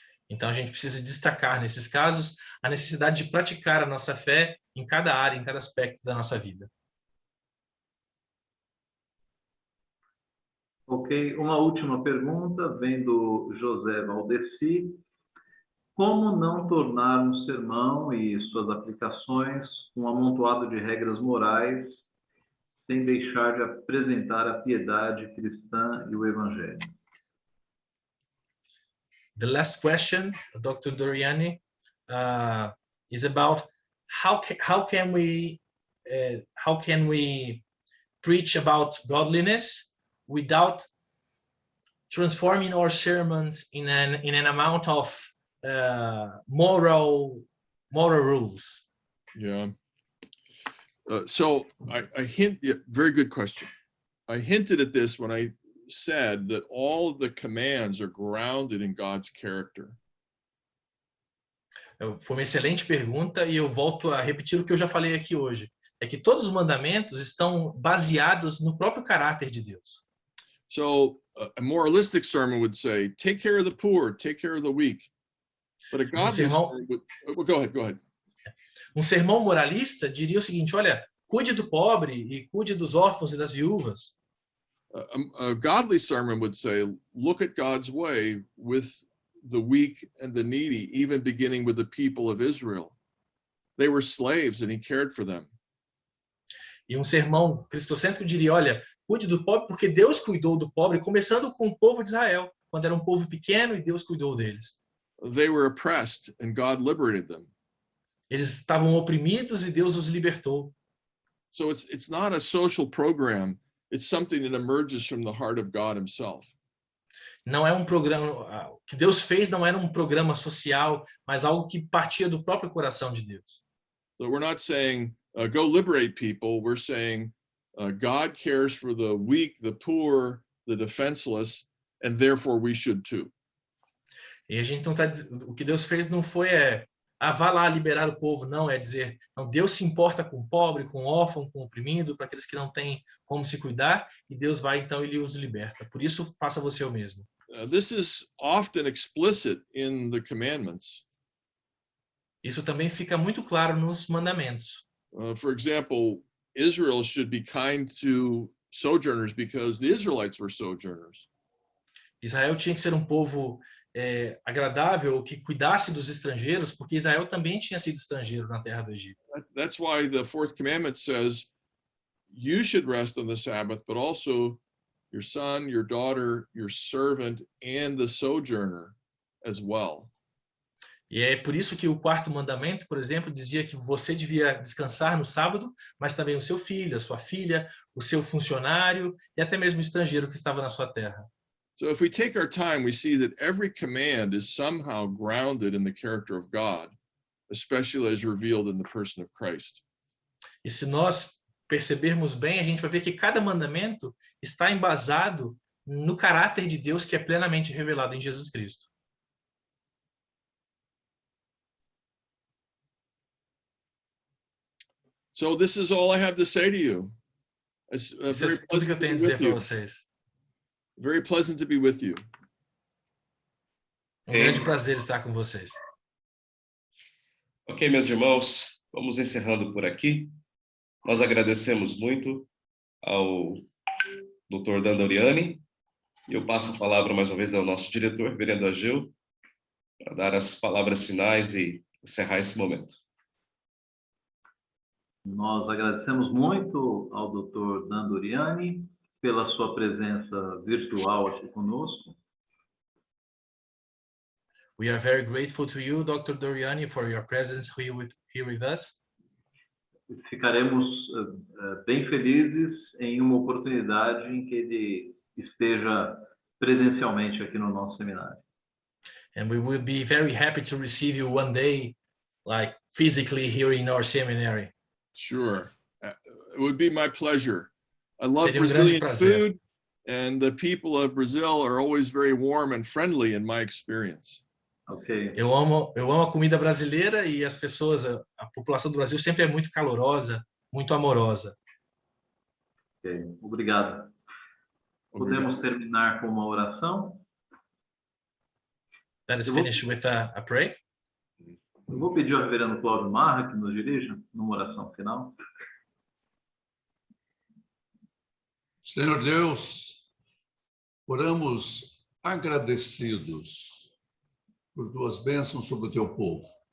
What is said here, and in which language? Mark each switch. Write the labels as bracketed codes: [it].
[pt] Então a gente precisa destacar nesses casos a necessidade de praticar a nossa fé em cada área, em cada aspecto da nossa vida. Ok, uma última pergunta vem do José Valdeci. Como não tornar um sermão e suas aplicações um amontoado de regras morais sem deixar de apresentar a piedade cristã e o evangelho? [en] The last question, Dr. Doriani, is about how can we preach about godliness without transforming our sermons in an amount of moral rules. Yeah. So I very good question. I hinted at this when I said that all of the commands are grounded in God's character. [pt] Foi uma excelente pergunta e eu volto a repetir o que eu já falei aqui hoje. É que todos os mandamentos estão baseados no próprio caráter de Deus. [en] So a moralistic sermon would say, take care of the poor, take care of the weak. But a godly sermon would, go ahead. [pt] Um sermão moralista diria o seguinte, olha, cuide do pobre e cuide dos órfãos e das viúvas. [en] A godly sermon would say, look at God's way with the weak and the needy, even beginning with the people of Israel. They were slaves and he cared for them. [pt] E um sermão cristocêntrico diria, olha, cuide do pobre porque Deus cuidou do pobre, começando com o povo de Israel, quando era um povo pequeno e Deus cuidou deles. [en] They were oppressed and God liberated them. [pt] Eles estavam oprimidos e Deus os libertou. [en] So it's not a social program. It's something that emerges from the heart of God himself. [pt] Não é um programa, o que Deus fez não era um programa social, mas algo que partia do próprio coração de Deus. [en] So we're not saying, go liberate people. We're saying, God cares for the weak, the poor, the defenseless, and therefore we should too. [pt] E a gente não tá, o que Deus fez não foi vá lá liberar o povo, não, é dizer, não, Deus se importa com o pobre, com o órfão, com o oprimido, para aqueles que não têm como se cuidar, e Deus vai, então, ele os liberta. Por isso, faça você o mesmo. [en] This is often explicit in the commandments. [pt] Isso também fica muito claro nos mandamentos. [en] For example, Israel should be kind to sojourners because the Israelites were sojourners. [pt] Israel tinha que ser um povo agradável, que cuidasse dos estrangeiros, porque Israel também tinha sido estrangeiro na terra do Egito. [en] That's why the fourth commandment says, you should rest on the Sabbath, but also your son, your daughter, your servant, and the sojourner as well. [pt] E é por isso que o quarto mandamento, por exemplo, dizia que você devia descansar no sábado, mas também o seu filho, a sua filha, o seu funcionário e até mesmo o estrangeiro que estava na sua terra. [en] So if we take our time, we see that every command is somehow grounded in the character of God, especially as revealed in the person of Christ. [pt] E se nós percebermos bem, a gente vai ver que cada mandamento está embasado no caráter de Deus que é plenamente revelado em Jesus Cristo. [en] So this is all I have to say to you. It's [pt] Isso é tudo que eu tenho a dizer para vocês. [en] Very pleasant to be with you. [pt] Um grande prazer estar com vocês. Ok, meus irmãos, vamos encerrando por aqui. Nós agradecemos muito ao Dr. Dan Doriani, e eu passo a palavra mais uma vez ao nosso diretor, reverendo Ageu, para dar as palavras finais e encerrar esse momento. Nós agradecemos muito ao Dr. Dan Doriani pela sua presença virtual aqui conosco. [en] We are very grateful to you, Dr. Doriani, for your presence here with us. [pt] Ficaremos bem felizes em uma oportunidade em que ele esteja presencialmente aqui no nosso seminário. [en] And we will be very happy to receive you one day, like physically here in our seminary. Sure. It would be my pleasure. I love [pt] Seria grande [en] Brazilian [pt] prazer. [en] food, and the people of Brazil are always very warm and friendly in my experience. Ok. [pt] Eu amo a comida brasileira e as pessoas, a população do Brasil sempre é muito calorosa, muito amorosa. Ok. Obrigado. Podemos terminar com uma oração? [en] Let us finish with a prayer. [pt] Eu vou pedir ao reverendo Cláudio Marra que nos dirija numa oração final. Senhor Deus, oramos agradecidos por tuas bênçãos sobre o teu povo.